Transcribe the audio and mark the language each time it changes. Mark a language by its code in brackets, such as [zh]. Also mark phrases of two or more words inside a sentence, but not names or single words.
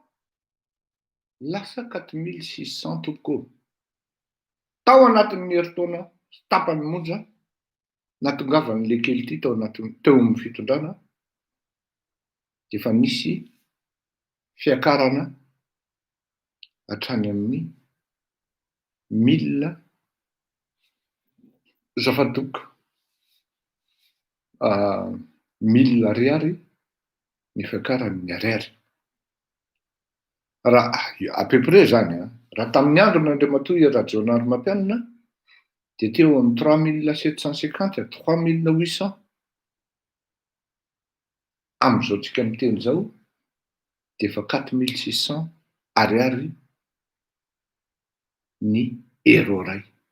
[mg] lasa 4600 tokoa tao anatin'ny herintaona tapany monja natongavan'le kely ity tao amin'ny fitondrana dia efa nisy fiakarana hatrany amin'ny 1000 zafadoka 1000 ariary ny fiakaran'ny ariary. Raha [fr] à peu près [mg] zany raha tamin'ny andron'Andriamatoa Rajaonary Mampianina de teo amin'ny 3750 à 3800 am'izao tsika miteny zao de efa 4600 ariary ny euro ray.